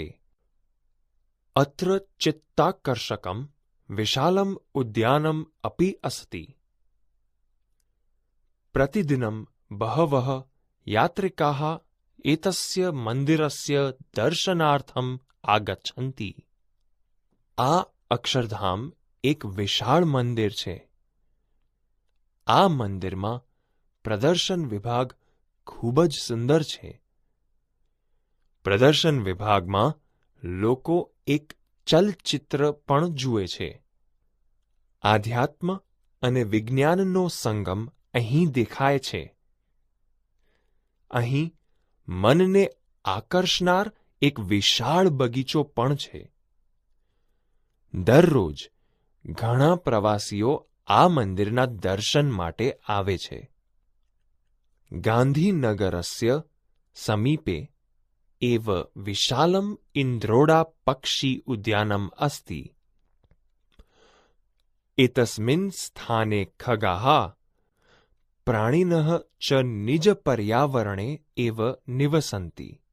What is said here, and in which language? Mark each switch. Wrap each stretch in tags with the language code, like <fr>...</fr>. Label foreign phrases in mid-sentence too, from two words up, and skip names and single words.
<sa>अत्र चित्ताकर्षकं विशालम् उद्यानम् अपि अस्ति। प्रतिदिनं बहवः यात्रिकाः एतस्य मन्दिरस्य दर्शनार्थम् आगच्छन्ति।</sa> <gu>આ અક્ષરધામ એક વિશાળ મંદિર છે। આ મંદિરમાં પ્રદર્શન વિભાગ ખૂબ જ સુંદર છે। પ્રદર્શન વિભાગમાં લોકો એક ચલચિત્ર પણ જુએ છે। આધ્યાત્મ અને વિજ્ઞાનનો સંગમ અહીં દેખાય છે। અહીં મનને આકર્ષનાર એક વિશાળ બગીચો પણ છે। દરરોજ ઘણા પ્રવાસીઓ આ મંદિરના દર્શન માટે આવે છે।</gu> <sa>गांधीनगरस्य समीपे एव विशालम् इन्द्रोडा पक्षी उद्यानम् अस्ति। एतस्मिन् स्थाने खगाः प्राणिनः च निजपर्यावरणे एव निवसन्ति।</sa>